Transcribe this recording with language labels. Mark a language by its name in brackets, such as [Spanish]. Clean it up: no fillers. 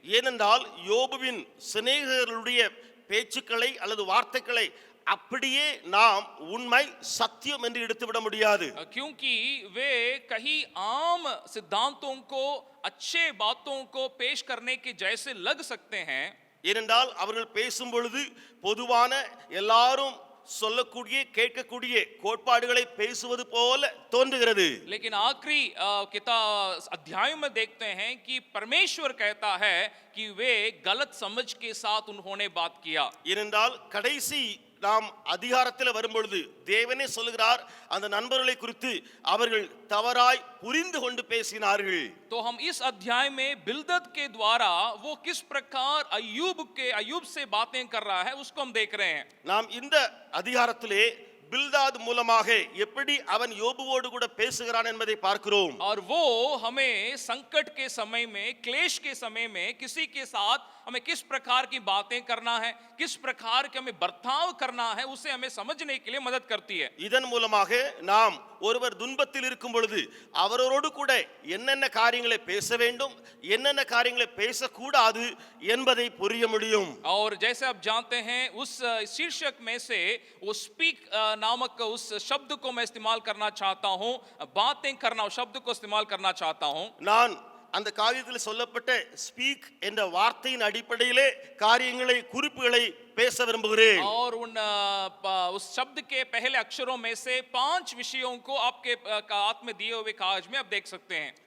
[Tamil] ஏனென்றால் யோபுவின் சிநேகிதர்களுடைய பேச்சுக்களை அல்லது வார்த்தைகளை அப்படியே நாம் உண்மை சத்தியம் என்று எடுத்துவிட முடியாது. [Hindi] क्योंकि वे कहीं आम सिद्धांतों को, अच्छे बातों को पेश करने के जैसे लग सकते हैं। [Tamil] ஏனென்றால் அவர்கள் பேசும் பொழுது பொதுவான எல்லாரும் சொல்லக்கூடிய கேட்கக்கூடிய கோட்பாடுகளை பேசுவது போல தோன்றுகிறது. [Hindi] लेकिन आखिरी अध्याय में देखते हैं कि परमेश्वर कहता है कि वे गलत समझ के साथ उन्होंने बात किया। [Tamil] ஏனென்றால் கடைசி நாம் அதிகாரத்தில் வரும்பொழுது தேவனே சொல்கிறார் அந்த நண்பர்களை குறித்து அவர்கள் தவறாய் புரிந்து கொண்டு பேசினார்கள். [Hindi] तो हम इस अध्याय में बिल्दद के द्वारा वो किस प्रकार अय्यूब से बातें कर रहा है उसको हम देख रहे हैं। [Tamil] நாம் இந்த அதிகாரத்திலே பில்தாத் மூலமாக எப்படி அவன் யோபுவோடு கூட பேசுகிறான் என்பதை பார்க்கிறோம். [Hindi] और वो हमें संकट के समय में, क्लेश के समय में किसी के साथ हमें किस प्रकार की बातें करना है, किस प्रकार के हमें बर्ताव करना है, उसे हमें समझने के लिए मदद करती है। [Tamil] இதன் மூலமாக நாம் ஒருவர் துன்பத்தில் இருக்கும் பொழுது அவரோடு கூட என்னென்ன காரியங்களை பேச வேண்டும், என்னென்ன காரியங்களை பேசக்கூடாது என்பதை புரிய முடியும். [Hindi] और जैसे आप जानते हैं उस शीर्षक में से वो स्पीक नामक उस शब्द को मैं इस्तेमाल करना चाहता हूँ, बातें करना शब्द को इस्तेमाल करना चाहता हूँ। [Tamil] நான் அந்த காரியத்தில் சொல்லப்பட்ட ஸ்பீக் என்ற வார்த்தையின் அடிப்படையிலே காரியங்களை குறிப்புகளை பேச விரும்புகிறேன். [Hindi] और उस शब्द के पहले अक्षरों में से 5 विषयों को आपके हाथ में दिए हुए कागज में आप देख सकते हैं।